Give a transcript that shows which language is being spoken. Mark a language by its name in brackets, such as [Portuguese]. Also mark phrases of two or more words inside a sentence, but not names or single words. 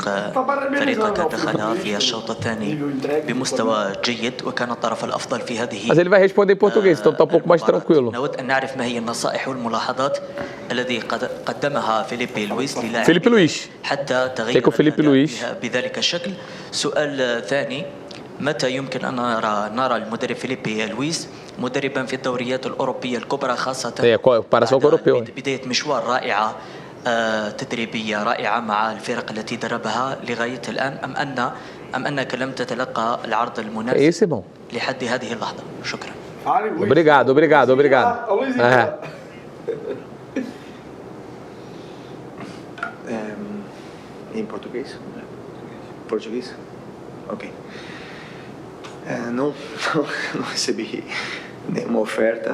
[Portuguese] Mas ele vai responder em português, então tá um pouco mais tranquilo. Felipe Luís. O que o Felipe Luís? [Arabic] متى يمكن أن نرى المدرب فيليبي لويس مدربا في الدوريات الأوروبية الكبرى خاصة بداية مشوار رائعة تدريبية رائعة مع الفرق التي دربها لغاية الآن أم أنك لم تتلقى العرض المناسب لحد هذه اللحظة. شكرا. [Portuguese] Obrigado. Em português? Português? Ok. Não recebi nenhuma oferta.